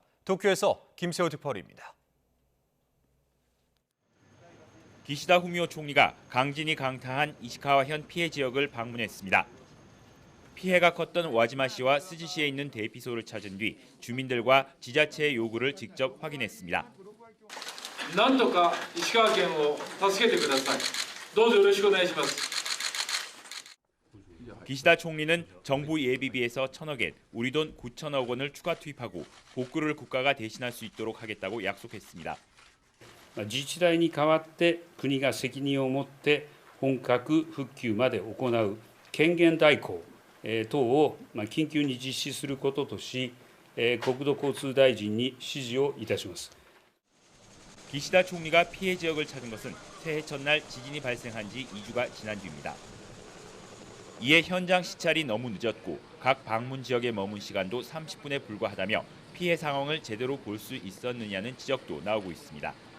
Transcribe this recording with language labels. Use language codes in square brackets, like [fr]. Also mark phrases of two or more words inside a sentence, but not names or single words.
[ko] 도쿄에서 김세호 특파원입니다. 기시다 후미오 총리가 강진이 강타한 이시카와현 피해 지역을 방문했습니다. 피해가 컸던 와지마시와 스즈시에 있는 대피소를 찾은 뒤 주민들과 지자체의 요구를 직접 확인했습니다. [ja] なんとか石川県を助けてください。どうぞよろしくお願いします。 [ko] 기시다 총리는 정부 예비비에서 1,000억 엔, 우리 돈 9천억 원을 추가 투입하고 복구를 국가가 대신할 수 있도록 하겠다고 약속했습니다. [ja] 自治体に代わって国が責任を持って本格復旧まで行う権限代行等を緊急に実施することとし、国土交通大臣に指示をいたします。 [ko] 기시다 총리가 피해 지역을 찾은 것은 새해 첫날 지진이 발생한 지 2주가 지난 뒤입니다. 이에 현장 시찰이 너무 늦었고 각 방문 지역에 머문 시간도 30분에 불과하다며 피해 상황을 제대로 볼 수 있었느냐는 지적도 나오고 있습니다.